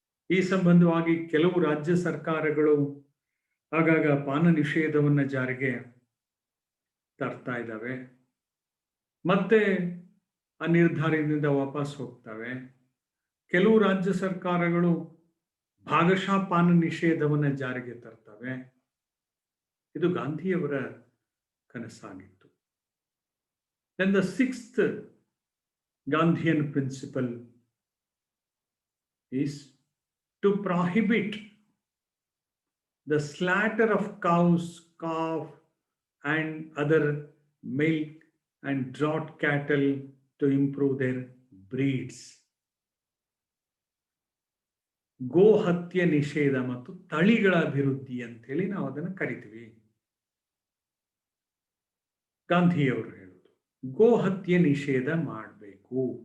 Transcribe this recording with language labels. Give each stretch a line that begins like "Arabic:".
Kannada: ಈ ಸಂಬಂಧವಾಗಿ ಕೆಲವು ರಾಜ್ಯ ಸರ್ಕಾರಗಳು ಆಗಾಗ ಪಾನ ನಿಷೇಧವನ್ನ ಜಾರಿಗೆ ತರ್ತಾ ಇದ್ದಾವೆ, ಮತ್ತೆ ಆ ನಿರ್ಧಾರದಿಂದ ವಾಪಸ್ ಹೋಗ್ತವೆ. ಕೆಲವು ರಾಜ್ಯ ಸರ್ಕಾರಗಳು ಭಾಗಶಃ ಪಾನ ನಿಷೇಧವನ್ನ ಜಾರಿಗೆ ತರ್ತವೆ. ಇದು ಗಾಂಧಿಯವರ ಕನಸಾಗಿತ್ತು.
English: Then the sixth Gandhian principle is to prohibit the slaughter of cows, calf, and other milk and draught cattle to improve their breeds.
Kannada: ಗೋ ಹತ್ಯೆ ನಿಷೇಧ ಮತ್ತು ತಳಿಗಳ ಅಭಿವೃದ್ಧಿ ಅಂತ ಹೇಳಿ ನಾವು ಅದನ್ನು ಕರಿತೀವಿ. ಗಾಂಧಿಯವರು ಹೇಳುದು ಗೋ ಹತ್ಯೆ ನಿಷೇಧ ಮಾಡಬೇಕು.